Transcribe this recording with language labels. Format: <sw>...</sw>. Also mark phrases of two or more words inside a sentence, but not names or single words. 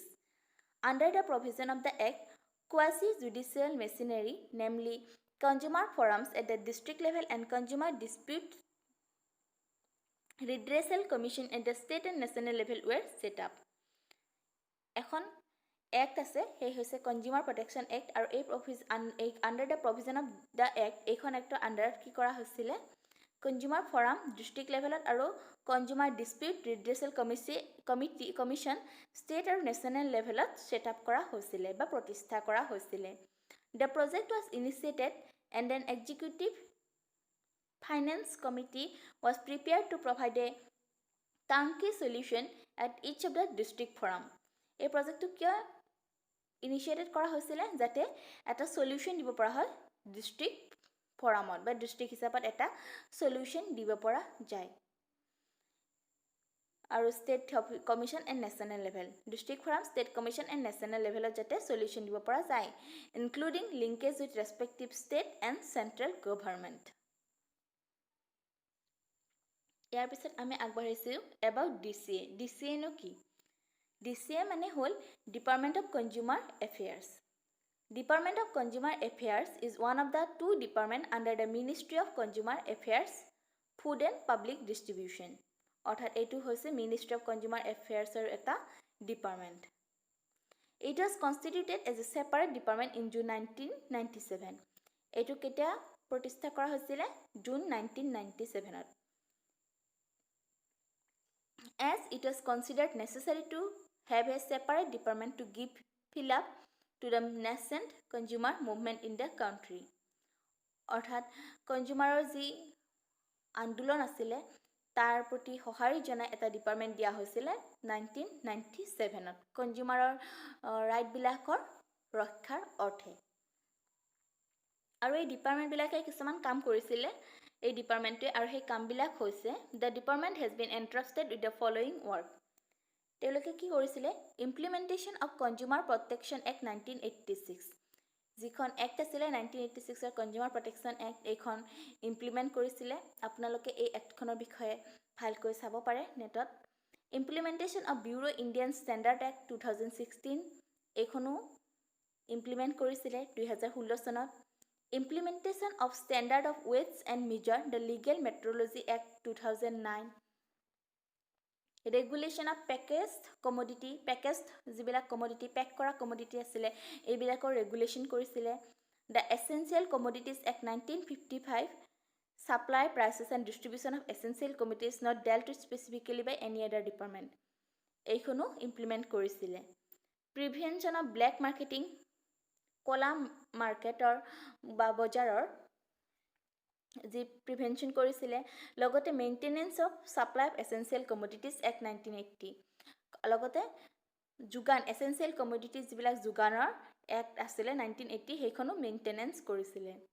<en>Under the provision of the Act, quasi-judicial machinery, namely consumer forums at the district level and consumer dispute redressal commission at the state and national level were set up.</en> <as>এখন Act আছে সেই হৈছে Consumer Protection Act আৰু এই</as> <en>under the provision of the Act</en> <as>এইখন এক্টৰ আণ্ডাৰত কি কৰা হৈছিলে Consumer Forum</as> <en>district level</en> <as>ত আৰু Consumer Dispute Redressal Commission state আৰু</as> <en>national level</en> <as>ত</as> <en>set up</en> <as>কৰা হৈছিলে বা প্ৰতিষ্ঠা কৰা হৈছিলে</as> <en>The project was initiated and an executive finance committee was prepared to provide a turnkey solution at each of the district forum</en> <as>এই প্ৰজেক্টটো কিয় ইনিচিয়েটেড কৰা হৈছিলে যাতে এটা সলিউশন দিব পৰা হয়</as> <en>district forum</en> <as>বা ডিস্ট্ৰিক্ট হিচাপত এটা সলিউশন দিব পৰা যায় আৰু</as> <en>state commission and national level district forum state commission and national level</en> <as>যাতে সলিউশন দিব পৰা যায়</as> <en>including linkage with respective state and central government</en> <as>ইয়াৰ পিছত আমি আগবাঢ়িছো</as> <en>about DCA</en> <as>নো কি DCA মানে হ'ল Department of Consumer Affairs.</as> <en>Department of Consumer Affairs is one of the two departments under the Ministry of Consumer Affairs, Food and Public Distribution.</en> <as>অৰ্থাৎ এইটো হৈছে Ministry of Consumer Affairs ৰ এটা department.</as> <en>It was constituted as a separate department in June 1997.</en> <as>এইটো কেতিয়া প্ৰতিষ্ঠা কৰা হৈছিলে June 1997 ত.</as> <en>As it was considered necessary to have a separate department to give fill up to the nascent consumer movement in the country.</en> <as>অৰ্থাৎ কনজিউমাৰৰ যি আন্দোলন আছিলে তাৰ প্ৰতি সহাৰি জনাই এটা ডিপাৰ্টমেণ্ট দিয়া হৈছিলে 1997 ত কনজিউমাৰৰ ৰাইট বিলাকৰ ৰক্ষাৰ অৰ্থে আৰু এই ডিপাৰ্টমেণ্ট বিলাকে কিছুমান কাম কৰিছিলে এই ডিপাৰ্টমেণ্টে আৰু সেই কামবিলাক হৈছে</as> <en>the department has been entrusted with the following work</en> <as>তেওঁলোকে কি কৰিছিলে</as> <en>implementation of consumer protection act 1986</en> <as>যিখন এক্ট আছিলে 1986 ৰ কনজিউমাৰ প্ৰটেকচন এক্ট এইখন ইমপ্লিমেন্ট কৰিছিলে আপোনালোকে এই এক্টখনৰ বিষয়ে ভালকৈ চাব পাৰে নেটত</as> <en>implementation of Bureau Indian Standard Act 2016</en> <as>এইখনো ইমপ্লিমেন্ট কৰিছিলে 2016 চনত</as> <en>Implementation of Standard of Weights and Measure, the Legal Metrology Act 2009. Regulation of Packaged Commodity,</en> <as>যিবিলাক commodity, pack কৰা commodity আছিলে, এইবিলাকৰ regulation কৰিছিলে.</as> <en>The Essential Commodities Act 1955, Supply, Prices and Distribution of Essential Commodities not dealt with specifically by any other department.</en> <as>এইখনো implement কৰিছিলে.</as> <en>Prevention of Black Marketing,</en> <as>কলা মাৰ্কেটৰ বা বজাৰৰ যি প্ৰিভেনশন কৰিছিলে লগতে</as> <en>maintenance of supply of essential commodities act</en> <as>1980 লগতে যোগান</as> <en>essential commodities</en> <as>যিবিলাক যোগানৰ এক্ট আছিলে 1980 সেইখনো মেইনটেনেন্স কৰিছিলে</as>